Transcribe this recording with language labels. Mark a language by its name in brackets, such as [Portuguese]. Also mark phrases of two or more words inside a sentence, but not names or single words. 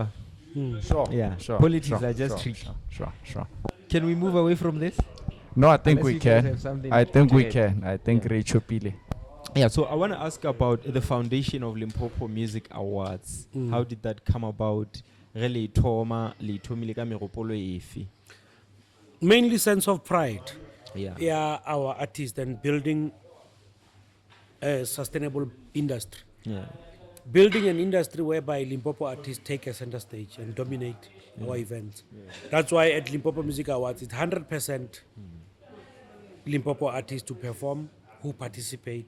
[English] Sure. Yeah. Sure. Politics sure, are just sure, tricky. Sure. Can we move away from this? No, I think Unless we you guys can. have something I think to we add. can. I think Yeah. Rachel Pile. Yeah. So I want to ask about the foundation of Limpopo Music Awards. How did that come about? Really, [Northern Sotho] Toma, Litomile ka megopolo efe? [English] Mainly sense of pride. Yeah. Our artists and building a sustainable industry. Yeah. Building an industry whereby Limpopo artists take a center stage and dominate our events. That's why at Limpopo Music Awards, it's 100% Limpopo artists to perform, who participate.